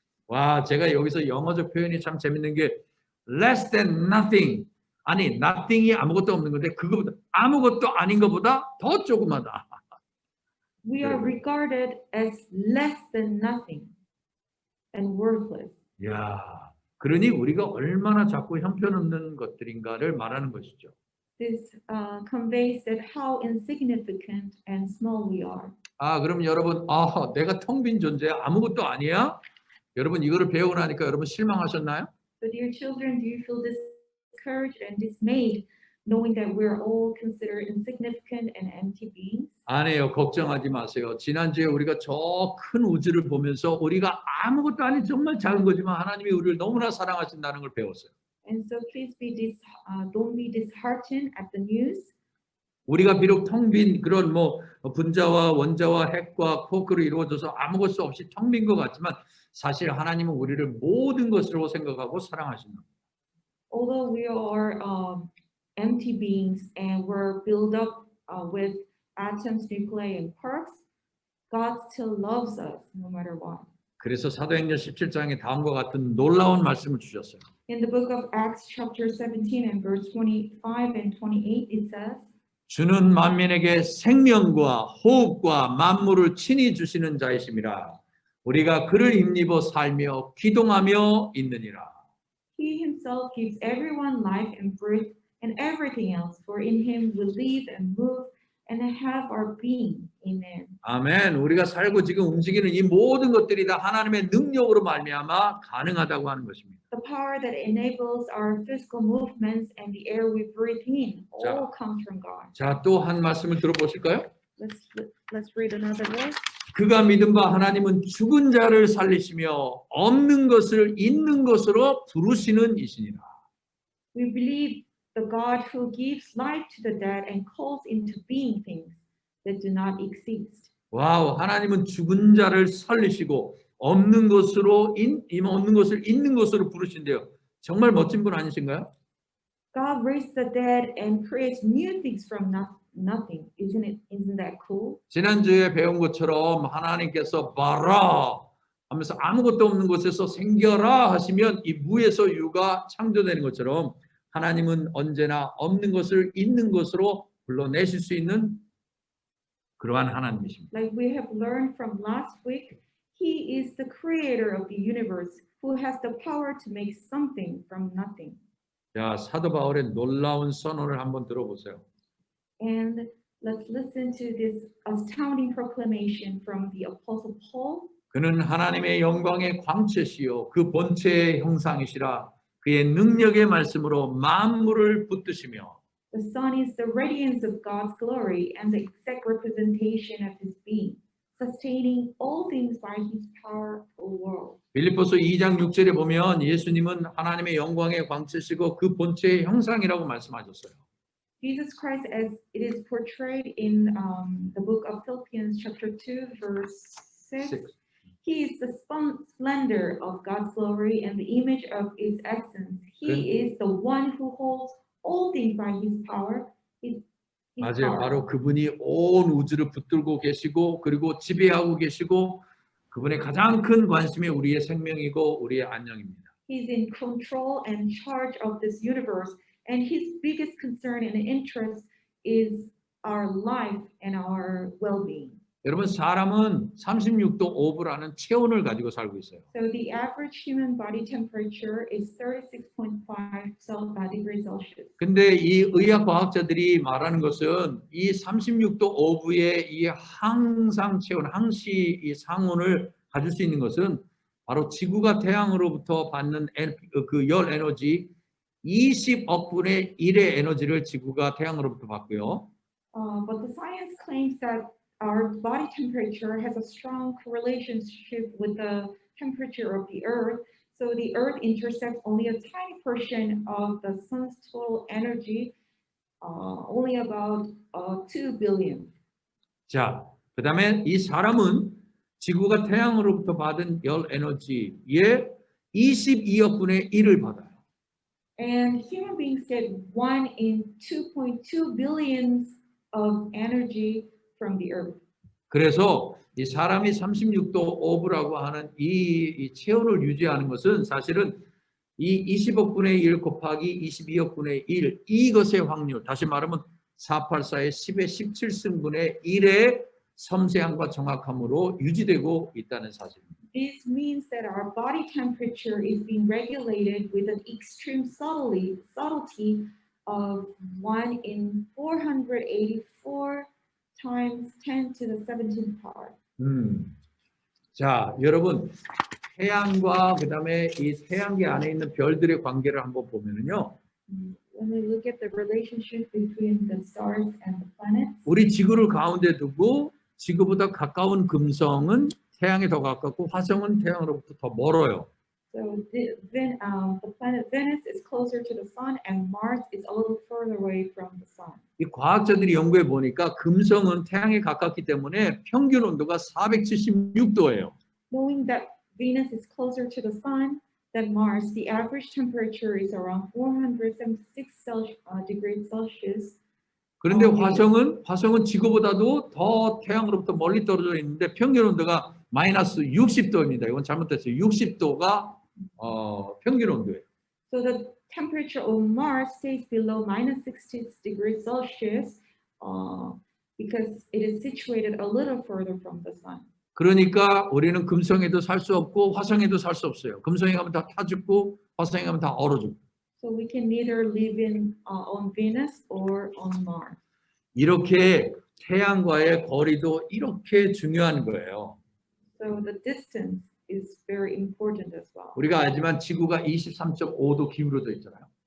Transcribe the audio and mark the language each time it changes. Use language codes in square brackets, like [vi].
[ko] 와, 제가 여기서 영어적 표현이 참 재밌는 게 [en] less than nothing. [ko] 아니, nothing이 아무것도 없는 건데 그거보다 아무것도 아닌 것보다 더 조그마다. [en] We are regarded as less than nothing and worthless. [ko] 야, 그러니 우리가 얼마나 자꾸 형편없는 것들인가를 말하는 것이죠. [en] This conveys that how insignificant and small we are. [ko] 그럼 여러분, 내가 텅 빈 존재야? 아무것도 아니야? 여러분 이거를 배우고 나니까 여러분 실망하셨나요? [en] So dear children, do you feel discouraged and dismayed knowing that we're all considered insignificant and empty beings? [ko] 아니에요. 걱정하지 마세요. 지난주에 우리가 저 큰 우주를 보면서 우리가 아무것도 아닌 정말 작은 거지만 하나님이 우리를 너무나 사랑하신다는 걸 배웠어요. [en] And so please don't be disheartened at the news. [ko] 우리가 비록 텅 빈 그런 분자와 원자와 핵과 쿼크로 이루어져서 아무것도 없이 텅 빈 것 같지만 사실 하나님은 우리를 모든 것으로 생각하고 사랑하신다. [en] Although we are empty beings and we're built up with atoms, nuclei, and quarks, God still loves us no matter what. [ko] 그래서 사도행전 17장에 다음과 같은 놀라운 말씀을 주셨어요. [en] In the book of Acts chapter 17 and verse 25 and 28, it says, [ko] 주는 만민에게 생명과 호흡과 만물을 친히 주시는 자이심이라. 우리가 그를 힘입어 살며 기동하며 있느니라. [en] He himself gives everyone life and breath and everything else, for in him we live and move and have our being. Amen. [ko] 아멘. 우리가 살고 지금 움직이는 이 모든 것들이 다 하나님의 능력으로 말미암아 가능하다고 하는 것입니다. [en] The power that enables our physical movements and the air we breathe in all comes from God. [ko] 자, 또 한 말씀을 들어보실까요? [en] Let's read another verse. [ko] 그가 믿은 바 하나님은 죽은 자를 살리시며 없는 것을 있는 것으로 부르시는 이시니라. [en] We believe the God who gives life to the dead and calls into being things that do not exist. [ko] 와우, 하나님은 죽은 자를 살리시고 없는 것으로 없는 것을 있는 것으로 부르신대요. 정말 멋진 분 아니신가요? [en] God raised the dead and creates new things from nothing. Isn't that cool? [ko] 지난주에 배운 것처럼 하나님께서 봐라 하면서 아무것도 없는 곳에서 생겨라 하시면 이 무에서 유가 창조되는 것처럼 하나님은 언제나 없는 것을 있는 것으로 불러내실 수 있는 그러한 하나님이십니다. [en] Like we have learned from last week, He is the creator of the universe who has the power to make something from nothing. [ko] 자, 사도 바울의 놀라운 선언을 한번 들어보세요. [en] And let's listen to this astounding proclamation from the Apostle Paul. [ko] 그는 하나님의 영광의 광채시요 그 본체의 형상이시라 그의 능력의 말씀으로 만물을 붙드시며 [en] The Son is the radiance of God's glory and the exact representation of His being, sustaining all things by His powerful world. [ko] 빌립보서 2장 6절에 보면 예수님은 하나님의 영광의 광채시고 그 본체의 형상이라고 말씀하셨어요. [en] Jesus Christ, as it is portrayed in the book of Philippians chapter 2 verse 6, He is the splendor of God's glory and the image of His essence. He is the one who holds all things by His power. His [ko] 맞아요. [en] power. [ko] 바로 그분이 온 우주를 붙들고 계시고 그리고 지배하고 계시고 그분의 가장 큰 관심이 우리의 생명이고 우리의 안녕입니다. [en] He's in control and charge of this universe, and His biggest concern and interest is our life and our well-being. [ko] 여러분 사람은 36도 5분라는 체온을 가지고 살고 있어요. [en] So the average human body temperature is 36.5 degrees Celsius. [ko] 근데 이 의학 과학자들이 말하는 것은 이 36도 5부의 이 항상 체온, 항시 이 상온을 가질 수 있는 것은 바로 지구가 태양으로부터 받는 그 열 에너지 20억 분의 1의 에너지를 지구가 태양으로부터 받고요. [en] But the science claims that our body temperature has a strong relationship with the temperature of the Earth. So the Earth intercepts only a tiny portion of the sun's total energy, only about 2 billion. [ko] 자, 그 다음에 이 사람은 지구가 태양으로부터 받은 열 에너지의 22억 분의 1을 받아요. [en] And human beings get 1 in 2.2 billions of energy from the Earth. [ko] 그래서 이 사람이 36도 5부라고 하는 이 체온을 유지하는 것은 사실은 이 20억 분의 1 곱하기 22억 분의 1 이것의 확률, 다시 말하면 484의 10의 17승분의 1의 섬세함과 정확함으로 유지되고 있다는 사실입니다. [en] This means that our body temperature is being regulated with an extreme subtlety of 1 in 484 times 10 to the 17th power. [ko] 자, 여러분 태양과 그다음에 이 태양계 안에 있는 별들의 관계를 한번 보면은요. [en] When we look at the relationship between the stars and the planets, [ko] 우리 지구를 가운데 두고 지구보다 가까운 금성은 태양에 더 가깝고 화성은 태양으로부터 더 멀어요. [en] so the planet Venus is closer to the sun and Mars is a little further away from the sun. [ko] 이 과학자들이 연구해 보니까 금성은 태양에 가깝기 때문에 평균 온도가 476도예요. [en] Knowing that Venus is closer to the sun than Mars, the average temperature is around 476 degrees Celsius. [ko] 그런데 화성은 지구보다도 더 태양으로부터 멀리 떨어져 있는데 평균 온도가 마이너스 60도입니다. 이건 잘못됐어요. 60도가 평균 온도예요. [en] So the temperature of Mars stays below minus 60 degrees Celsius because it is situated a little further from the sun. [ko] 그러니까 우리는 금성에도 살 수 없고 화성에도 살 수 없어요. 금성에 가면 다 타 죽고 화성에 가면 다 얼어 죽고. [en] So we can neither live on Venus or on Mars. [ko] 이렇게 태양과의 거리도 이렇게 중요한 거예요. [en] So the distance is very important as well. [ko] 우리가 알지만 지구가 23.5도 기울어져 있잖아요.